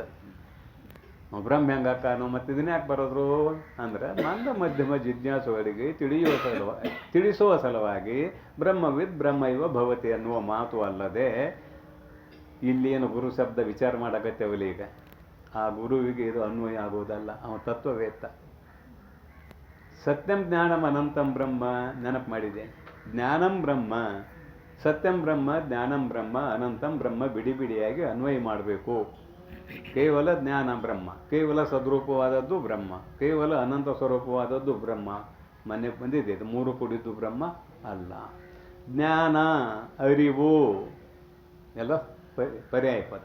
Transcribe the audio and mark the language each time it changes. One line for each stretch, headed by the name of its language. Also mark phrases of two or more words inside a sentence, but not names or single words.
Kannada: ಬ್ರಹ್ಮ ಹೆಂಗಾಕಾನು ಮತ್ತು ಇದನ್ನ ಯಾಕೆ ಬರೋದ್ರು ಅಂದ್ರೆ ಮಂದ ಮಧ್ಯಮ ಜಿಜ್ಞಾಸುಗಳಿಗೆ ತಿಳಿಸುವ ಸಲುವಾಗಿ
Sanskrit: ಬ್ರಹ್ಮವಿದ್ ಬ್ರಹ್ಮೈವ ಭವತಿ
Kannada: ಅನ್ನುವ ಮಾತು ಅಲ್ಲದೆ ಇಲ್ಲೇನು ಗುರು ಶಬ್ದ ವಿಚಾರ ಮಾಡಕತ್ತೇವಲ್ಲ ಈಗ, ಆ ಗುರುವಿಗೆ ಇದು ಅನ್ವಯ ಆಗುವುದಲ್ಲ. ಅವನ ತತ್ವವೇತ್ತ.
Sanskrit: ಸತ್ಯಂ ಜ್ಞಾನಂ ಅನಂತಂ ಬ್ರಹ್ಮ
Kannada: ನೆನಪು ಮಾಡಿದೆ.
Sanskrit: ಜ್ಞಾನಂ ಬ್ರಹ್ಮ, ಸತ್ಯಂ ಬ್ರಹ್ಮ, ಜ್ಞಾನಂ ಬ್ರಹ್ಮ, ಅನಂತಂ ಬ್ರಹ್ಮ
Kannada: ಬಿಡಿ ಬಿಡಿಯಾಗಿ ಅನ್ವಯ ಮಾಡಬೇಕು. ಕೇವಲ ಜ್ಞಾನ ಬ್ರಹ್ಮ, ಕೇವಲ ಸದ್ರೂಪವಾದದ್ದು ಬ್ರಹ್ಮ, ಕೇವಲ ಅನಂತ ಸ್ವರೂಪವಾದದ್ದು ಬ್ರಹ್ಮ. ಮನೆ ಬಂದಿದೆ, ಇದು ಮೂರು ಕೂಡಿದ್ದು ಬ್ರಹ್ಮ ಅಲ್ಲ. ಜ್ಞಾನ, ಅರಿವು ಎಲ್ಲ ಪರ್ಯಾಯ ಪದ.